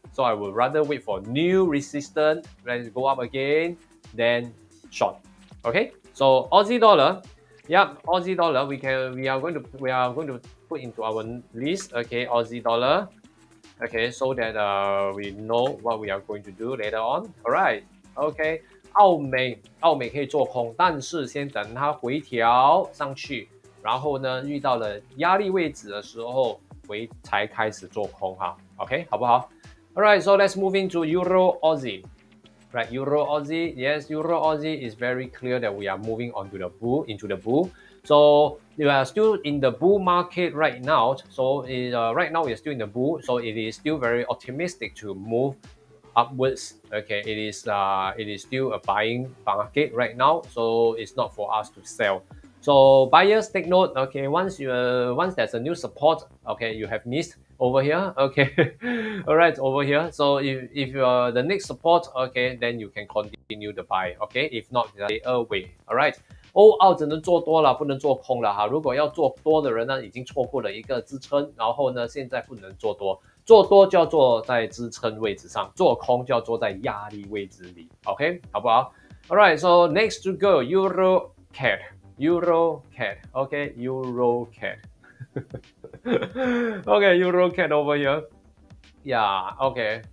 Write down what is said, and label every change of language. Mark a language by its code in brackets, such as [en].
[en] So I would rather wait for new resistance, let's go up again, then short. Okay, so Aussie dollar. Yeah, Aussie dollar. We are going to put into our list. Okay, Aussie dollar. Okay, so that we know what we are going to do later on. Alright. Okay. [zh] 澳美可以做空，但是先等它回调上去，然后呢遇到了压力位置的时候才开始做空哈。 [en] OK， [zh] 好不好 [en] ？Alright, so let's move into Euro Aussie. Right, Euro Aussie. Yes, Euro Aussie is very clear that we are moving onto the bull, into the bull. So we are still in the bull market right now. So right now we are still in the bull. So it is still very optimistic to move upwards. Okay, it is still a buying market right now. So it's not for us to sell. So buyers take note. Okay, once there's a new support, okay, you have missed over here. Okay, all right, over here. So if the next support, okay, then you can continue the buy. Okay, if not, stay away. All right. [zh] 欧澳只能做多了，不能做空了哈。如果要做多的人呢，已经错过了一个支撑，然后呢，现在不能做多，做多就要做在支撑位置上，做空就要做在压力位置里。 [en] OK， [zh] 好不好 [en] ？Alright, so next to go EURCAD. EURCAD, okay, EURCAD. Okay, EURCAD over here. Yeah, okay.